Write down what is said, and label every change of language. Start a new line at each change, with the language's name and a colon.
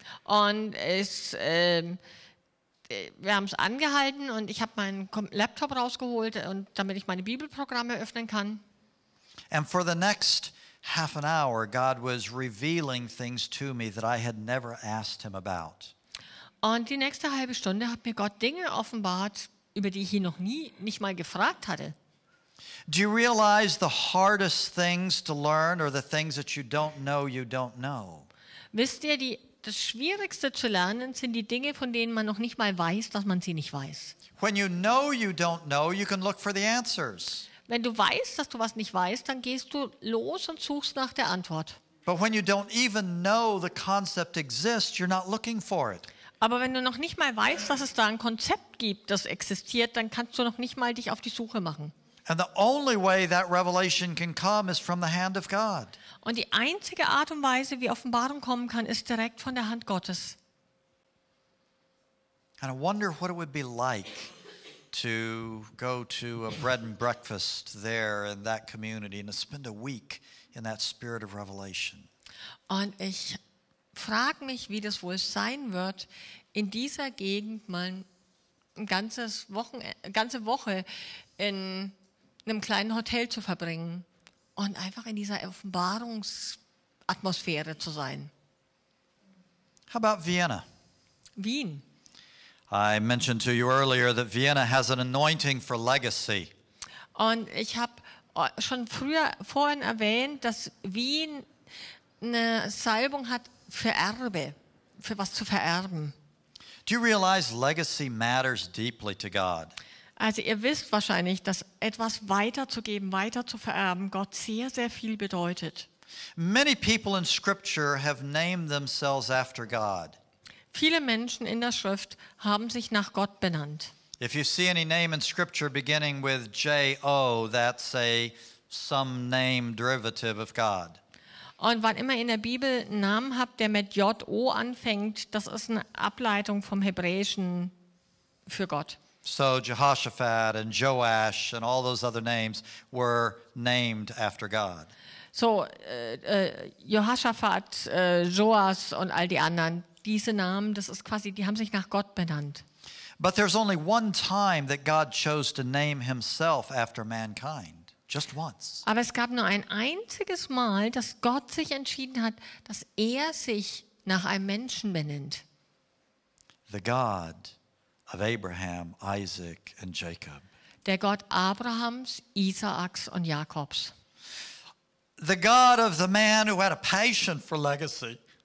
German: Und wir haben es angehalten und ich habe meinen Laptop rausgeholt, damit ich meine Bibelprogramme öffnen kann.
English: And for the next half an hour, God was revealing things to me that I had never asked him about.
German: Und die nächste halbe Stunde hat mir Gott Dinge offenbart, über die ich ihn noch nicht mal gefragt hatte.
English: Do you realize the hardest things to learn are the things that you don't know?
German: Wisst ihr, das Schwierigste zu lernen sind die Dinge, von denen man noch nicht mal weiß, dass man sie nicht weiß.
English: When you don't know, you can look for the answers.
German: Wenn du weißt, dass du was nicht weißt, dann gehst du los und suchst nach der Antwort.
English: But when you don't even know the concept exists, you're not looking for it.
German: Aber wenn du noch nicht mal weißt, dass es da ein Konzept gibt, das existiert, dann kannst du noch nicht mal dich auf die Suche machen.
English: And the only way that revelation can come is from the hand of God.
German: Und die einzige Art und Weise, wie Offenbarung kommen kann, ist direkt von der Hand Gottes.
English: And I wonder what it would be like to go to a bread and breakfast there in that community and to spend a week in that spirit of revelation.
German: Und ich frage mich, wie das wohl sein wird, in dieser Gegend mal eine ganze Woche in einem kleinen Hotel zu verbringen und einfach in dieser Offenbarungsatmosphäre zu sein.
English: How about Vienna?
German: Wien.
English: I mentioned to you earlier that Vienna has an anointing for legacy.
German: Und ich habe schon vorhin erwähnt, dass Wien eine Salbung hat für Erbe, für was zu vererben.
English: Do you realize legacy matters deeply to God?
German: Also ihr wisst wahrscheinlich, dass etwas weiterzugeben, weiter zu vererben, Gott sehr, sehr viel bedeutet.
English: Many people in Scripture have named themselves after God.
German: Viele Menschen in der Schrift haben sich nach Gott benannt.
English: If you see any name in Scripture beginning with J-O, that's some name derivative of God.
German: Und wann immer in der Bibel einen Namen habt, der mit J-O anfängt, das ist eine Ableitung vom Hebräischen für Gott.
English: So Jehoshaphat and Joash and all those other names were named after God.
German: So Jehoshaphat, Joas und all die anderen, diese Namen, das ist quasi, die haben sich nach Gott benannt.
English: But there's only one time that God chose to name himself after mankind. Just once.
German: Aber es gab nur ein einziges Mal, dass Gott sich entschieden hat, dass er sich nach einem Menschen benennt.
English: The God of Abraham, Isaac and Jacob.
German: Der Gott Abrahams, Isaaks und Jakobs.
English: The God of the man who had a passion for legacy.